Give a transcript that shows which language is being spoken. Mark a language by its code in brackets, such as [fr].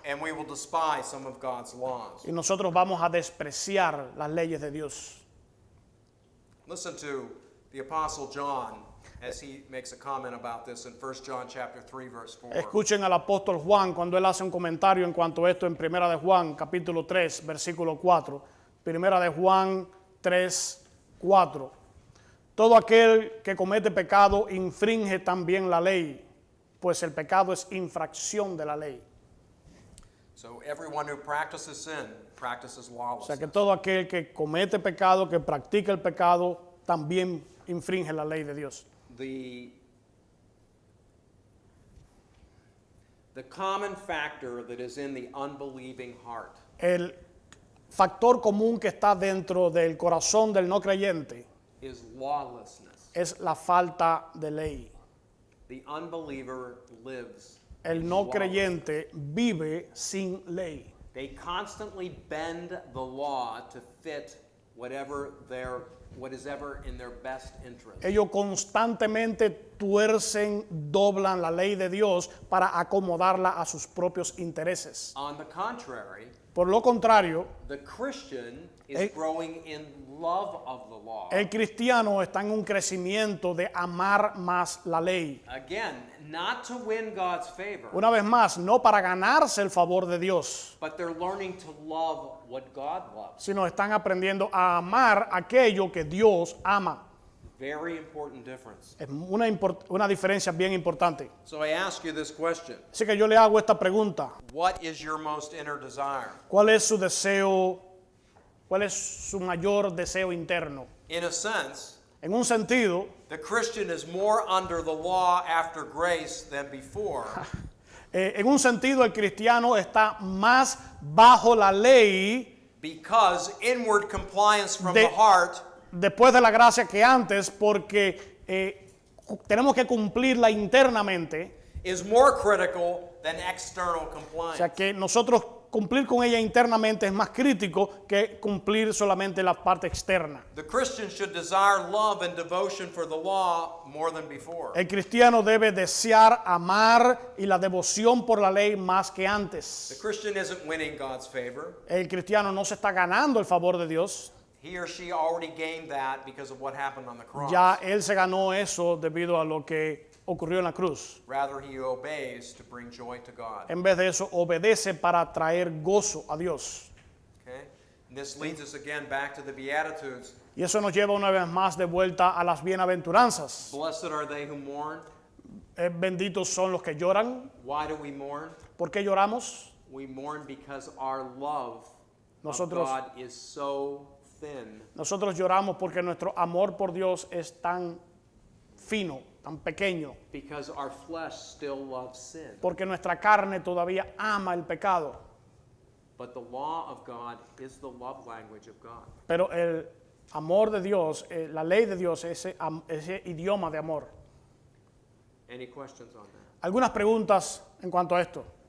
[en] and we will despise some of God's laws. [es] y nosotros vamos a despreciar las leyes de Dios. [en] Listen to the Apostle John as he makes a comment about this in 1 John chapter 3 verse 4. [es] Escuchen al apóstol Juan cuando él hace un comentario en cuanto a esto en Primera de Juan, capítulo 3, versículo 4. Primera de Juan 3, 4. Todo aquel que comete pecado infringe también la ley, pues el pecado es infracción de la ley. [en] So everyone who practices sin practices [es] O sea [en] lawlessness. [es] que todo aquel que comete pecado, que practica el pecado, también infringe la ley de Dios. [en] The common factor that is in the unbelieving heart [es] El factor común que está dentro del corazón del no creyente [en] is lawlessness. [es] es la falta de ley. [en] The unbeliever lives. [es] El no creyente vive sin ley. [en] They constantly bend the law to fit whatever their what is ever in their best interest. [es] Ellos constantemente tuercen, doblan la ley de Dios para acomodarla a sus propios intereses. [en] On the contrary, [es] Por lo contrario, [en] the Christian is [es] El- [en] growing in love of the law. [es] el cristiano está en un crecimiento de amar más la ley. [en] Again, not to win God's favor, [es] Una vez más, no para ganarse el favor de Dios, [en] but they're learning to love what God loves. [es] sino están aprendiendo a amar aquello que Dios ama. [en] Very important difference. [es] Es una diferencia bien importante. [en] So I ask you this question. [es] Así que yo le hago esta pregunta. [en] What is your most inner desire? [es] ¿Cuál es su deseo? ¿Cuál es su mayor deseo interno? [en] In a sense, [es] En un sentido, [en] the Christian is more under the law after grace than before. [es] En un sentido, el cristiano está más bajo la ley [en] Because inward compliance from [es] De- [en] the heart [es] después de la gracia que antes, porque tenemos que cumplirla internamente. [en] is more critical than external [es] O [en] compliance. [es] sea que nosotros cumplir con ella internamente es más crítico que cumplir solamente la parte externa. [en] The Christian should desire love and devotion for the law more than before. [es] El cristiano debe desear, amar y la devoción por la ley más que [en] The [es] antes. [en] Christian isn't winning God's favor. [es] El cristiano no se está ganando el favor de Dios. [en] He or she already gained that because of what happened on the cross. [es] Ya él se ganó eso debido a lo que ocurrió en la cruz. [en] Rather, he obeys to bring joy to God. [es] En vez de eso, obedece para traer gozo a Dios. [en] Okay? And this leads us again back to the Beatitudes. [es] Y eso nos lleva una vez más de vuelta a las bienaventuranzas. [en] Blessed are they who mourn. [es] Benditos son los que lloran. [en] Why do we mourn? [es] ¿Por qué lloramos? [en] We mourn because our love [es] Nosotros- [en] of God is so thin. [es] Nosotros lloramos porque nuestro amor por Dios es tan fino, tan pequeño, [en] Because our flesh still loves sin. [es] porque nuestra carne todavía ama el pecado. [en] But the law of God is the love language of God. [es] Pero el amor de Dios, la ley de Dios, ese idioma de amor. [en] Any questions on that? [es] Algunas preguntas en cuanto a esto.